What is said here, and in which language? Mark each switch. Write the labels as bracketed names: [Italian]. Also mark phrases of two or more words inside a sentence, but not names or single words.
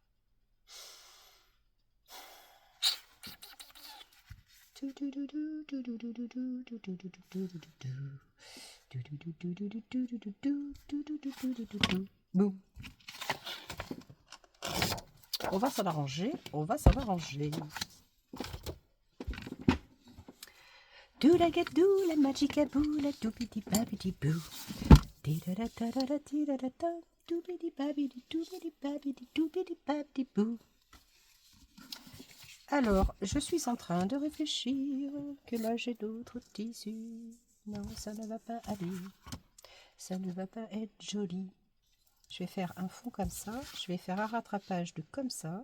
[French] Boum. On va s'en arranger. On va s'en arranger. Do la gadou, la magica bou, la doupidi babidi bou. Doupidi babidi doupidi babidi doupidi babidi bou. Alors, je suis en train de réfléchir que là j'ai d'autres tissus. Non, ça ne va pas aller. Ça ne va pas être joli. Je vais faire un fond comme ça. Je vais faire un rattrapage de comme ça.